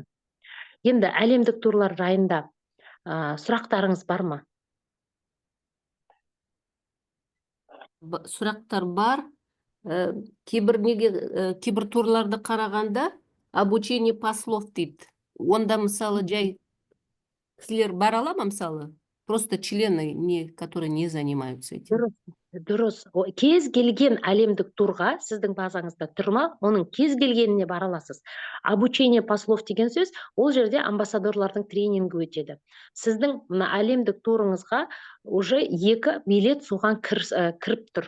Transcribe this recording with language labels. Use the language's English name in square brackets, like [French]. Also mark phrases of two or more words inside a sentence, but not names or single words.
[Kazakh] Енді әлемдік турлар жайында сұрақтарыңыз бар ма? Сұрақтар бар. Кейбір турларды қарағанда [Russian] обучение послов [Kazakh] дейді. Онда мысалы жай кісілер бара ала ма мысалы? [Russian] Просто члены, которые не занимаются этим. [Kazakh] Дұрыс. Кез келген әлемдік турға сіздің базаңызда тұр ма, оның кез келгеніне бара аласыз. [Russian] Обучение послов [Kazakh] деген сөз, ол жерде амбассадорлардың тренингі өтеді. Сіздің әлемдік турыңызға уже 2 билет соған кіріп тұр.